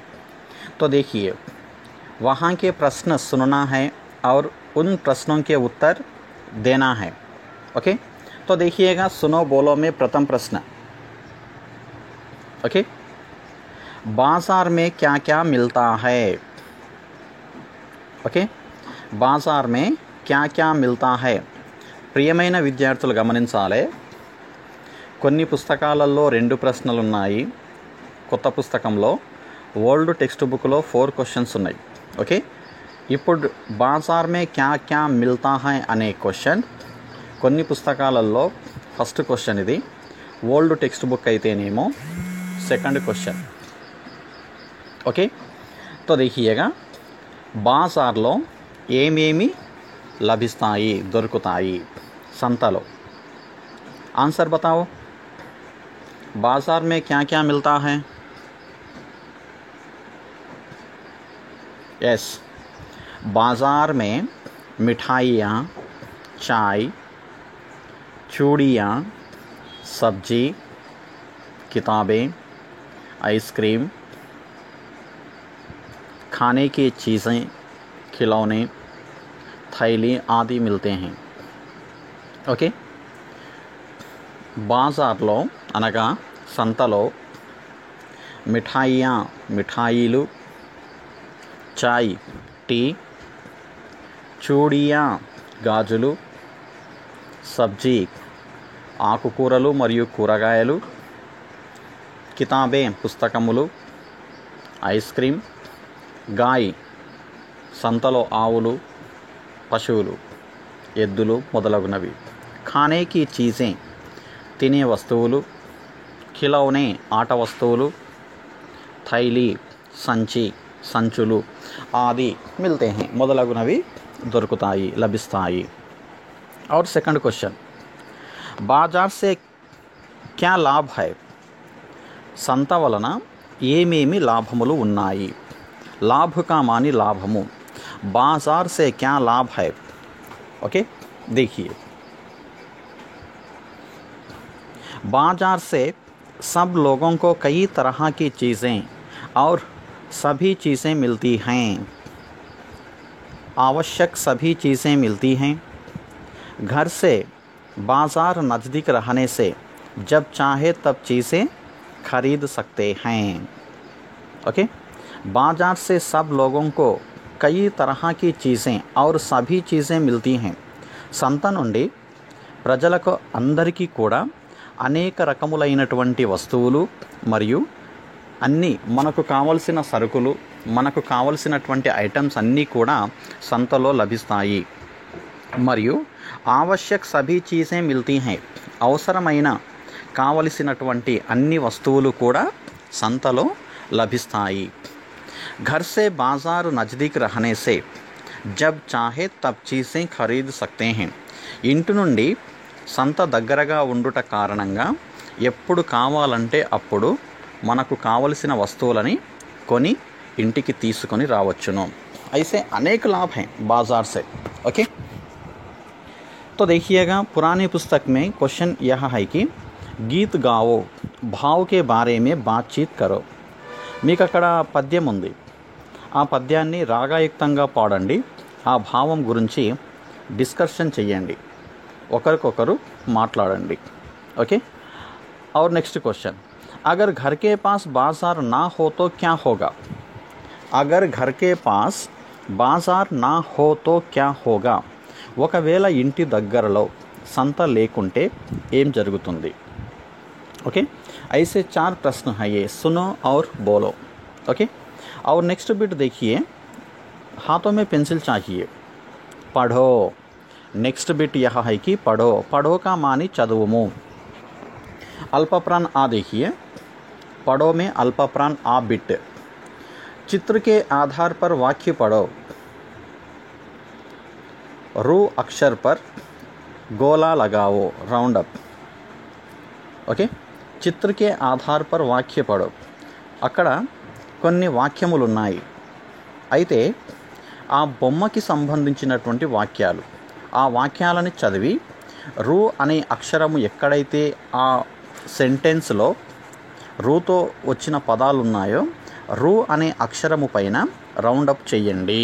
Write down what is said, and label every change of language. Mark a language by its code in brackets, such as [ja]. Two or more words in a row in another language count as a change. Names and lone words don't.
[hi] तो देखिए, वहाँ के प्रश्न सुनना है और उन प्रश्नों के उत्तर देना है। ओके, तो देखिएगा, सुनो बोलो में प्रथम प्रश्न। ओके, बाज़ार में क्या क्या मिलता है? ओके, बाज़ार में क्या क्या मिलता है? [te] ప్రియమైన విద్యార్థులు గమనించాలి, కొన్ని పుస్తకాలలో 2 ప్రశ్నలు ఉన్నాయి. కొత్త పుస్తకంలో [en] old text [te] బుక్లో 4 [en] questions [te] ఉన్నాయి. ఓకే, ఇప్పుడు [hi] बाज़ार में क्या क्या मिलता है [te] అనే క్వశ్చన్ కొన్ని పుస్తకాలలో [en] first question. [te] ఇది [en] old text book [te] అయితేనేమో [en] second question. [te] ఓకే, [hi] तो देखिएगा, [te] బాజార్లో ఏమేమి లభిస్తాయి, దొరుకుతాయి संतलो। [hi] आंसर बताओ, बाज़ार में क्या क्या मिलता है? यस, बाज़ार में मिठाइयाँ, चाय, चूड़ियाँ, सब्जी, किताबें, आइसक्रीम, खाने की चीज़ें, खिलौने, थैली आदि मिलते हैं। [te] ఓకే, బాజార్లో అనగా సంతలో మిఠాయిలు, చాయ్ టీ, చూడియా గాజులు, సబ్జీ ఆకుకూరలు మరియు కూరగాయలు, కితాబే పుస్తకములు, [en] ice cream, [te] గాయ్ సంతలో ఆవులు, పశువులు, ఎద్దులు మొదలగునవి, [hi] खाने की चीज़ें [te] తినే వస్తువులు, [hi] ఖిలౌనే [te] ఆట వస్తువులు, [hi] थैली [te] సంచి సంచులు [hi] आदि मिलते हैं, [te] మొదలగునవి దొరుకుతాయి, లభిస్తాయి. [hi] और [en] second question, [hi] बाजार से क्या लाभ है? [te] సంత వలన ఏమేమి లాభములు ఉన్నాయి? [hi] लाभ का मानी लाभము. बाजार से क्या लाभ है? ओके, देखिए, बाजार से सब लोगों को कई तरह की चीज़ें और सभी चीज़ें मिलती हैं। आवश्यक सभी चीज़ें मिलती हैं। घर से बाज़ार नज़दीक रहने से जब चाहे तब चीज़ें खरीद सकते हैं। ओके, बाजार से सब लोगों को कई तरह की चीज़ें और सभी चीज़ें मिलती हैं. [te] సంత నుండి ప్రజలకు అందరికీ కూడా అనేక రకములైనటువంటి వస్తువులు మరియు అన్నీ మనకు కావలసిన సరుకులు, మనకు కావలసినటువంటి ఐటమ్స్ అన్నీ కూడా సంతలో లభిస్తాయి. [hi] మరియు आवश्यक सभी चीज़ें मिलती हैं, [te] అవసరమైన కావలసినటువంటి అన్ని వస్తువులు కూడా సంతలో లభిస్తాయి. [hi] घर से बाज़ार नज़दीक रहने से जब चाहे तब चीज़ें खरीद सकते हैं. [te] ఇంటి నుండి సంత దగ్గరగా ఉండుట కారణంగా ఎప్పుడు కావాలంటే అప్పుడు మనకు కావలసిన వస్తువులని కొని ఇంటికి తీసుకొని రావచ్చును. [hi] ऐसे अनेक लाभ हैं बाज़ार से. ओके, तो देखिएगा पुरानी पुस्तक में क्वेश्चन यह है कि गीत गाओ, भाव के बारे में बातचीत करो. [te] మీకు అక్కడ పద్యం ఉంది, ఆ పద్యాన్ని రాగాయుక్తంగా పాడండి, ఆ భావం గురించి డిస్కషన్ చెయ్యండి, ఒకరికొకరు మాట్లాడండి. ఓకే, [hi] और [en] next question, [hi] अगर घर के पास बाज़ार ना हो तो क्या होगा. अगर घर के पास बाज़ार ना हो तो क्या होगा. [te] ఒకవేళ ఇంటి దగ్గరలో సంత లేకుంటే ఏం జరుగుతుంది. [hi] ओके, ऐसे 4 प्रश्न हैं, ये सुनो और बोलो. ओके, और [en] next bit [hi] देखिए, हाथों में पेंसिल चाहिए, पढ़ो. [en] next bit [hi] यह है कि पढ़ो. पढ़ो का मानी चदुवमु. अल्पप्राण आ देखिए, पढ़ो में अल्पप्राण आ बिट. चित्र के आधार पर वाक्य पढ़ो. रू अक्षर पर गोला लगाओ, [en] round up. [hi] ఓకే, चित्र के आधार पर वाक्य पढ़ो. [te] అక్కడ కొన్ని వాక్యములు ఉన్నాయి, అయితే ఆ బొమ్మకి సంబంధించినటువంటి వాక్యాలు, ఆ వాక్యాలని చదివి రూ అనే అక్షరము ఎక్కడైతే ఆ సెంటెన్స్లో రూతో వచ్చిన పదాలు ఉన్నాయో రూ అనే అక్షరము పైన రౌండప్ చేయండి.